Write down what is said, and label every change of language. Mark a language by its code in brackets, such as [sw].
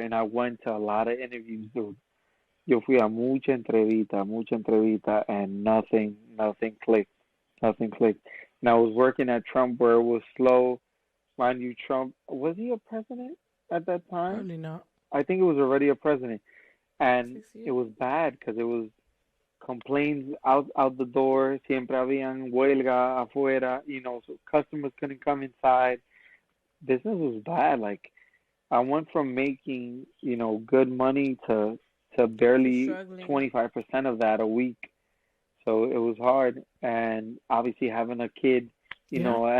[en] And I went to a lot of interviews, dude. [es] Yo fui a mucha entrevista, [en] and nothing clicked. Nothing clicked. And I was working at Trump where it was slow. Mind you, Trump, was he a president at that time? Probably not. I think it was already a president. And 6 years. it was bad because it was complaints out the door. [es] Siempre habían huelga afuera. [en] So customers couldn't come inside. Business was bad. Like I went from making good money to To barely struggling. 25% of that a week. So it was hard, and obviously having a kid, Yeah.